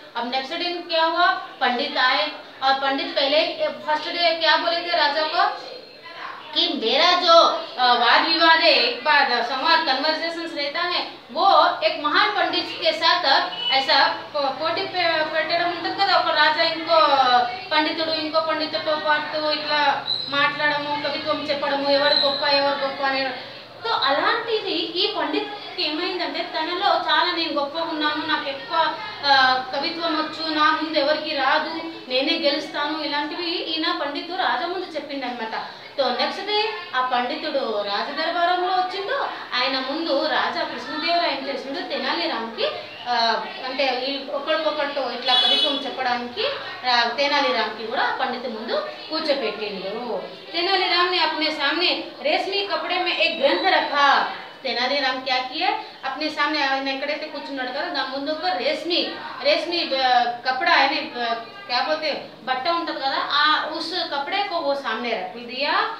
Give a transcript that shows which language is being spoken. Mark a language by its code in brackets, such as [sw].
[hi] अब नेक्स्ट दिन क्या हुआ, पंडित आए, और पंडित पहले फर्स्ट डे क्या बोले थे राजा को कि मेरा जो वाद विवाद है, एक बार संवाद कन्वर्सेशंस रहता है, वो एक महान पंडित के साथ ऐसा [te] పోటీ పెట్టడం ఉంటుంది కదా, ఒక రాజా ఇంకో పండితుడితో పాటు ఇట్లా మాట్లాడము, కవిత్వం చెప్పడము, ఎవరు గొప్ప [hi] అని। [te] तो అలాంటిది ఈ పండిత్ ఏమైందంటే తనలో చాలా నేను గొప్పగా ఉన్నాను, నాకు ఎక్కువ కవిత్వం వచ్చు, నా ముందు ఎవరికి రాదు, నేనే గెలుస్తాను, ఇలాంటివి ఈయన పండితుడు రాజా ముందు చెప్పిండన్నమాట। तो నెక్స్ట్ డే ఆ పండితుడు రాజ దర్బారంలో వచ్చిండు। ఆయన ముందు రాజా కృష్ణదేవరాయ ఏం చేసిండు, తెనాలిరామ్కి అంటే ఒకరికొకరు ఇట్లా కవిత్వం చెప్పడానికి तेनालीराम की కూడా పండితు ముందు కూర్చోపెట్టిండు। [hi] तेनालीराम ने अपने सामने रेशमी कपड़े में एक ग्रंथ रखा। तेनालीराम क्या किए, अपने सामने [te] ఎక్కడైతే కూర్చున్నాడు కదా దాని ముందు ఒక [hi] रेशमी कपड़ा है, क्या बोलते बट्टा [te] ఉంటుంది కదా, [hi] उस कपड़े को वो सामने रख दिया